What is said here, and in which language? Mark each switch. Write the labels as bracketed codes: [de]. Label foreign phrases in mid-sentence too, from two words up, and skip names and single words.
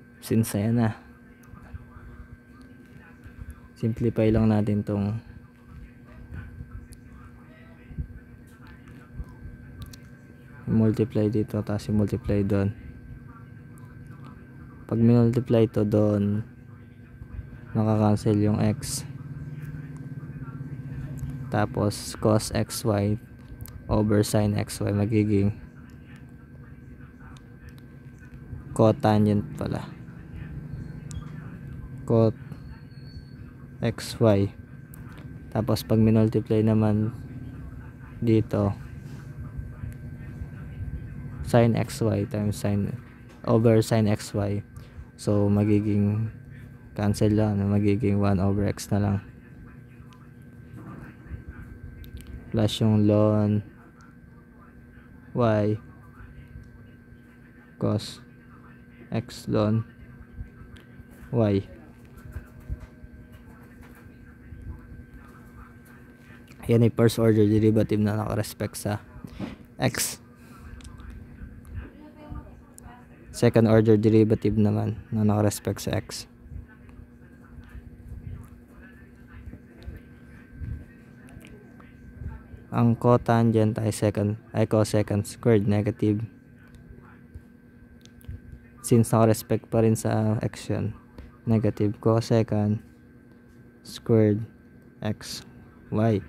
[tl] since ayan na, simplify lang natin tong multiply dito tapos multiply doon. Pag multiply to doon, nakakancel yung x, tapos cos xy over sin xy magiging cotangent pala, [en] cot xy. [tl] Tapos pag minultiply naman dito, [en] sin xy times sin over sin xy, [tl] so magiging cancel lang, magiging 1 over x na lang, plus yung ln y cos x ln y. Yan ay [en] first order derivative [tl] na nakarespect sa x. [en] Second order derivative [tl] naman na nakarespect sa x. Ang cotangent ay [en] cosecant squared negative, [tl] since nakarespect pa rin sa x yun, [en] negative cosecant squared x y.